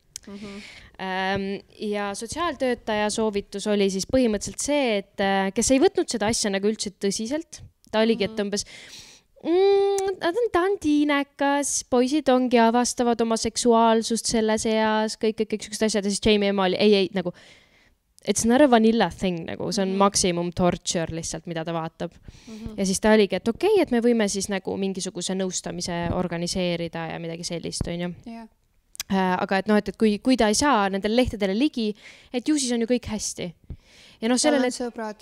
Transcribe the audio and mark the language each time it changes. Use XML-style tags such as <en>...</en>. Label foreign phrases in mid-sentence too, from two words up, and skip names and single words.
<et>Ja sotsiaaltöötaja soovitus oli siis põhimõtteliselt see, et kes ei võtnud seda asja nagu üldse tõsiselt. Ta oligi, et umbes ta on tiinekas, poisid ongi avastavad oma seksuaalsust selles eas, kõik sellised asjad. Ja siis Jamie ema oli, ei, nagu</et> <en>it's not a vanilla thing,</en> <et>nagu see on</et> <en>maximum torture</en> <et>lihtsalt, mida ta vaatab. Ja siis ta oligi, et okei, et me võime siis nagu mingisuguse nõustamise organiseerida ja midagi sellist, on ju. Aga et kui ta ei saa nendele lehtedele ligi, et ju siis on ju kõik hästi. Ja tal on sõbrad.</et>